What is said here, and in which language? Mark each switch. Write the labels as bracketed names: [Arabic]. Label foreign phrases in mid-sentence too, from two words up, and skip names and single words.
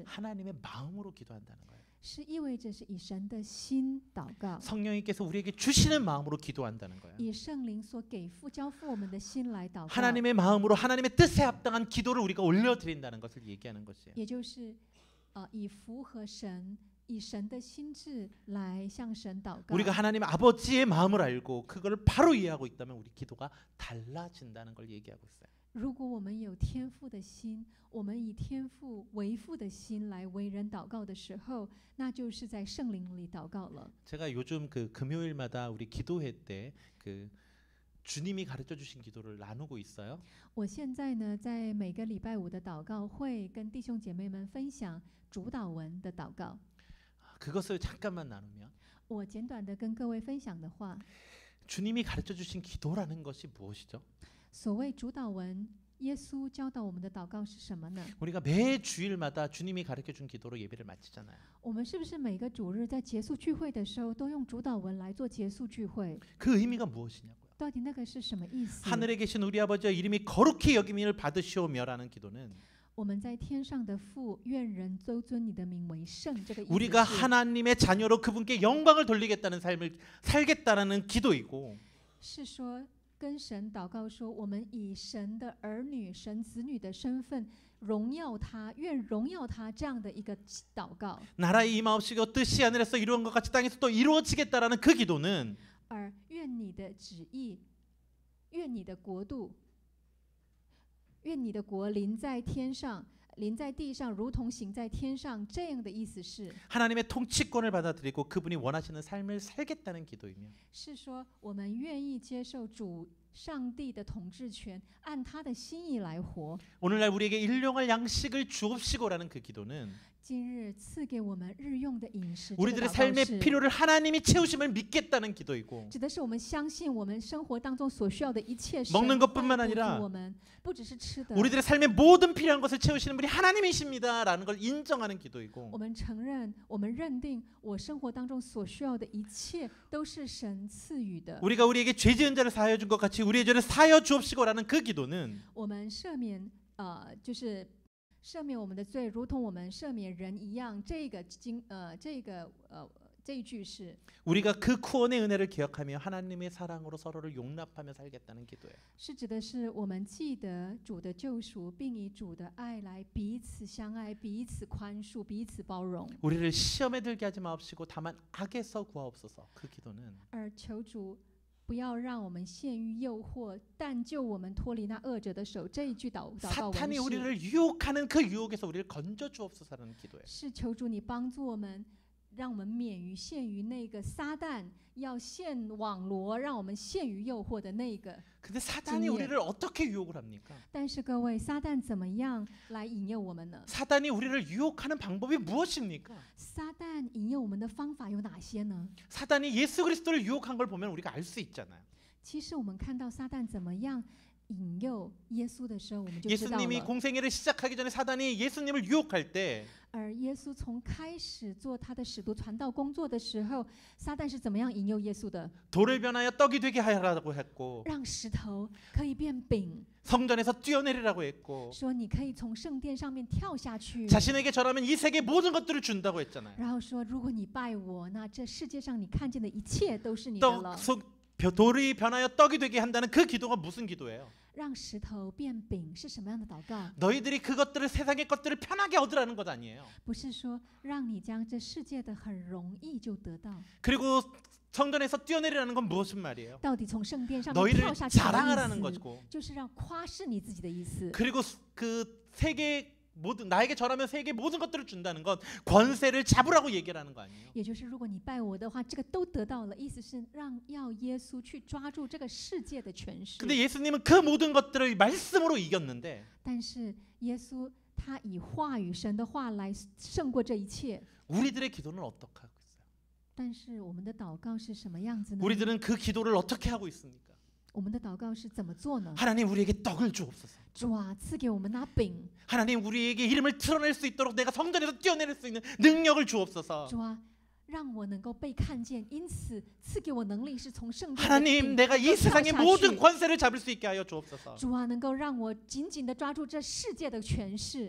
[Korean] 하나님의 마음으로 기도한다는 거예요. [Chinese] 是意味着是以神的心祷告， [Korean] 성령님께서 우리에게 주시는 마음으로 기도한다는 거예요. [Chinese] 以圣灵所给付交付我们的心来祷告， [Korean] 하나님의 마음으로 하나님의 뜻에 합당한 기도를 우리가 올려드린다는 것을 얘기하는 것이에요. [Chinese] 也就是以符合神。以神的心智来向神祷告。 [Korean] 우리가 하나님 아버지의 마음을 알고 그걸 바로 이해하고 있다면 우리 기도가 달라진다는 걸 얘기하고 있어요. [Chinese] 如果我们有天父的心，我们以天父为父的心来为人祷告的时候，那就是在圣灵里祷告了。 [Korean] 제가 요즘 그 금요일마다 우리 기도회 때 그 주님이 가르쳐 주신 기도를 나누고 있어요. [Chinese] 我现在呢，在每个礼拜五的祷告会跟弟兄姐妹们分享主祷文的祷告。 [Korean] 그것을 잠깐만 나누면 [Chinese] 我简短的跟各位分享的话， [Korean] 주님이 가르쳐 주신 기도라는 것이 무엇이죠? [Chinese] 所谓主祷文，耶稣教导我们的祷告是什么呢？ [Korean] 우리가 매 주일마다 주님이 가르쳐 준 기도로 예배를 마치잖아요. [Chinese] 我们是不是每个主日在结束聚会的时候都用主祷文来做结束聚会？ [Korean] 그 의미가 무엇이냐고요? [Chinese] 到底那个是什么意思？ [Korean] 하늘에 계신 우리 아버지의 이름이 거룩히 여김을 받으시오며라는 기도는 [Chinese] 我们在天上的父，愿人都尊你的名为圣。这个意思 [Korean] 우리가 [Chinese] 是 [Korean] 하나님의 자녀로 그분께 영광을 돌리겠다는 삶을 살겠다라는 기도이고 [Chinese] 是说跟神祷告说，我们以神的儿女、神子女的身份荣耀他，愿荣耀他这样的一个祷告。 [Korean] 나라의 임하옵시고 뜻이 하늘에서 이루어진 것 같이 땅에서 또 이루어지겠다라는 그 기도는 [Chinese] 而愿你的旨意，愿你的国度，愿你的国临在天上，临在地上，如同行在天上。这样的意思是， [Korean] 하나님의 통치권을 받아들이고 그분이 원하시는 삶을 살겠다는 기도이며 [Chinese] 是说我们愿意接受主上帝的统治权，按他的心意来活。 [Korean] 오늘날 우리에게 일용할 양식을 주옵시고라는 그 기도는 [Chinese] 今日赐给我们日用的饮食，这个 [Korean] 우리들의 [Chinese] 祷告 [Korean] 삶의 [Chinese] 是 [Korean] 필요를 하나님이 채우심을 믿겠다는 기도이고 [Chinese] 指的是我们相信我们生活当中所需要的一切神 [Korean] 먹는 [Chinese] 会 [Korean] 것뿐만 [Chinese] 补 [Korean] 아니라 [Chinese] 足我们，不只是吃的。 [Korean] 우리들의 삶의 모든 필요한 것을 채우시는 분이 하나님이십니다라는 걸 인정하는 기도이고 [Chinese] 我们承认，我们认定，我生活当中所需要的一切都是神赐予的。 [Korean] 우리가 우리에게 죄 지은 자를 사하여 준 것 같이 우리의 죄를 사하여 주옵시고라는 그 기도는 [Chinese] 我们赦免，就是赦免我们的罪，如同我们赦免人一样。这一句是 [Korean] 우리가 그 구원의 은혜를 기억하며 하나님의 사랑으로 서로를 용납하며 살겠다는 기도예요. [Chinese] 是指的是我们记得主的救赎，并以主的爱来彼此相爱、彼此宽恕、彼此包容。 [Korean] 우리를 시험에 들게 하지 마옵시고 다만 악에서 구하옵소서. 그 기도는 [Chinese] 而求主不要让我们陷于诱惑，但救我们脱离那恶者的手。这一句祷告文 [Korean] 사탄이 [Chinese] 是 [Korean] 우리를 유혹하는 그 유혹에서 우리를 건져 주옵소서라는 기도예요. [Chinese] 是求主你帮助我们，让我们免于陷于那个撒旦要陷网罗，让我们陷于诱惑的那个。 [Korean] 근데 사단이 징계. 우리를 어떻게 유혹을 합니까? [Chinese] 但是各位，撒旦怎么样来引诱我们呢？ [Korean] 사단이 우리를 유혹하는 방법이 무엇입니까? [Chinese] 撒旦引诱我们的方法有哪些呢？ [Korean] 사단이 예수 그리스도를 유혹한 걸 보면 우리가 알 수 있잖아요. [Chinese] 其实我们看到撒旦怎么样引诱耶稣的时候，我们就知道 [Korean] 예수님이 [Chinese] 了。 [Korean] 공생애를 시작하기 전에 사단이 예수님을 유혹할 때 [Chinese] 而耶稣从开始做他的使徒传道工作的时候，撒旦是怎么样引诱耶稣的？ [Korean] 돌을 변하여 떡이 되게 하라고 했고 [Chinese] 让石头可以变饼， [Korean] 성전에서 뛰어내리라고 했고 [Chinese] 说你可以从圣殿上面跳下去， [Korean] 자신에게 절하면 이 세계 모든 것들을 준다고 했잖아요. [Chinese] 然后说如果你拜我，那这世界上你看见的一切都是你的 [Korean] 떡 [Chinese] 了。 [Korean] 돌이 변하여 떡이 되게 한다는 그 기도가 무슨 기도예요? [Chinese] 让石头变饼是什么样的祷告？ [Korean] 너희들이 그것들을 세상의 것들을 편하게 얻으라는 것 아니에요. [Chinese] 不是说让你将这世界的很容易就得到。 [Korean] 그리고 성전에서 뛰어내리라는 건 무슨 말이에요? [Chinese] 到底从圣殿上面 [Korean] 너희를 [Chinese] 跳下去的 [Korean] 자랑하라는 [Chinese] 意思， [Korean] 거고 [Chinese] 就是让夸示你自己的意思。 [Korean] 그리고 그 세계 모든 나에게 절하면 세계 모든 것들을 준다는 건 권세를 잡으라고 얘기하는 거 아니에요? [Chinese] 也就是如果你拜我的话，这个都得到了，意思是要耶稣去抓住这个世界的权势。 [Korean] 근데 예수님은 그 모든 것들을 말씀으로 이겼는데 [Chinese] 但是耶稣他以话语神的话来胜过这一切。 [Korean] 우리들의 기도는 어떻게 하고 있어요? [Chinese] 但是我们的祷告是什么样子呢？ [Korean] 우리들은 그 기도를 어떻게 하고 있습니까? [Chinese] 我们的祷告是怎么做呢？ [Korean] 하나님 우리에게 떡을 주옵소서. [Chinese] 主啊，赐给我们那饼。 [Korean] 하나님 우리에게 이름을 드러낼 수 있도록 내가 성전에서 뛰어내릴 수 있는 능력을 주옵소서. [Chinese] 主啊，让我能够被看见，因此赐给我能力，是从圣殿的 [Korean] 하나님 [Chinese] 顶 [Korean] 내가 이 [Chinese] 跳 [Korean] 세상의 [Chinese] 下 [Korean] 모든 [Chinese] 去。 [Korean] 권세를 잡을 수 있게 하여 주옵소서. [Chinese] 主啊，能够让我紧紧的抓住这世界的权势，